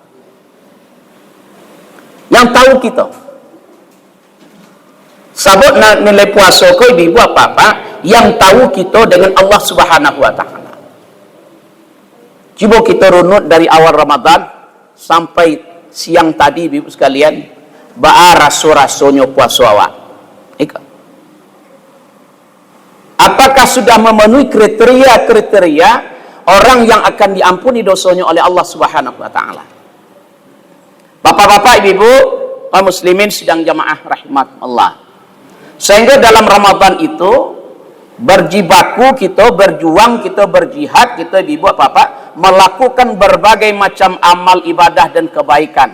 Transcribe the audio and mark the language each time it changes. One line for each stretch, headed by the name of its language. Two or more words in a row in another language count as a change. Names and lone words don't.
Indonesian: Yang tahu kita sabut nilai puasa ko ibu apa-apa, yang tahu kita dengan
Arabic: Allah Subhanahu wa taala.
Indonesian: Coba kita runut dari awal Ramadan sampai siang tadi ibu sekalian,
Minangkabau: ba'a raso-rasonyo puasa awak.
Indonesian: Apakah sudah memenuhi kriteria-kriteria orang yang akan diampuni dosanya oleh
Arabic: Allah Subhanahu wa taala?
Indonesian: Bapak-bapak, ibu-ibu, kaum muslimin sidang jamaah rahimakumullah. Sehingga dalam Ramadan itu berjibaku kita, berjuang kita, berjihad kita, ibu-ibu, bapak, melakukan berbagai macam amal ibadah dan kebaikan.